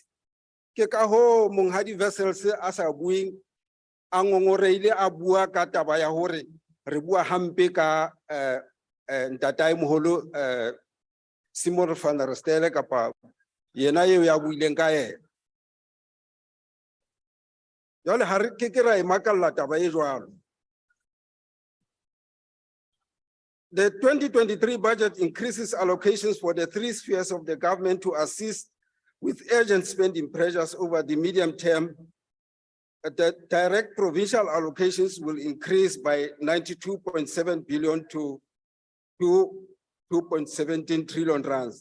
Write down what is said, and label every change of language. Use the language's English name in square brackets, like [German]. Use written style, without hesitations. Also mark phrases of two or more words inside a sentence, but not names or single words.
[Southern Sotho] Ke ka ho monghadi Wessels a sa buing a ngongoreile a bua ka taba ya hore re bua hampe ka ntataemoholo Simon van der Stel kapa yena eo ya buileng ka yena. Jwale ha re ke ra e makalla taba e jwalo. [English] The 2023 budget increases allocations for the three spheres of the government to assist with urgent spending pressures over the medium term. The direct provincial allocations will increase by 92.7 billion to 2.17 trillion rands.